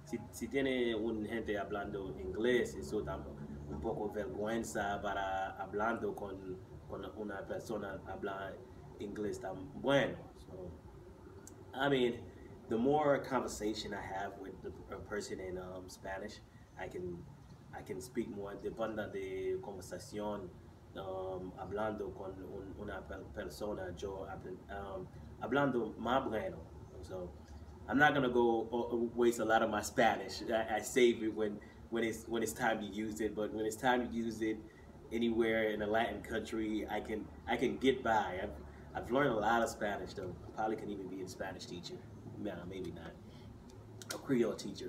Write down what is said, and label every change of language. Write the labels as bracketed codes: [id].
[es] Si tiene un gente hablando inglés, eso da un poco vergüenza para hablando con una persona habla inglés tan bueno. [en] So, I mean, the more conversation I have with a person in Spanish, I can I can speak more. [es] Depende de conversación, hablando con una persona, yo hablando más bueno. [en] So I'm not gonna go waste a lot of my Spanish. I save it when it's time to use it. But when it's time to use it anywhere in a Latin country, I can get by. I've learned a lot of Spanish though. Probably can even be a Spanish teacher. No, maybe not. A Creole teacher.